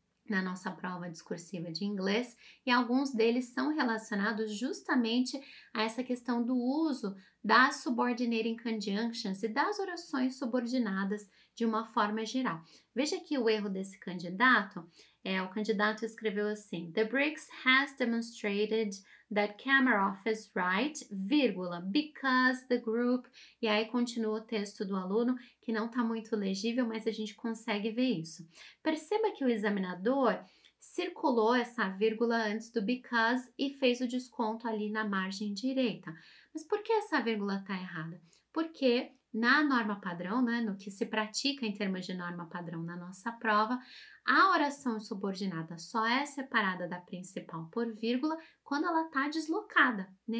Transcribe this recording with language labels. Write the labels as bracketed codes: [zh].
[pt] na nossa prova discursiva de inglês, e alguns deles são relacionados justamente a essa questão do uso das subordinating conjunctions e das orações subordinadas de uma forma geral. Veja aqui o erro desse candidato. O candidato escreveu assim: [en] The Briggs has demonstrated that Kamarov is right, [pt] vírgula, [en] because the group. [pt] E aí continua o texto do aluno, que não está muito legível, mas a gente consegue ver isso. Perceba que o examinador circulou essa vírgula antes do because e fez o desconto ali na margem direita. Mas por que essa vírgula está errada? Porque na norma padrão, né, no que se pratica em termos de norma padrão na nossa prova, a oração subordinada só é separada da principal por vírgula quando ela está deslocada, né?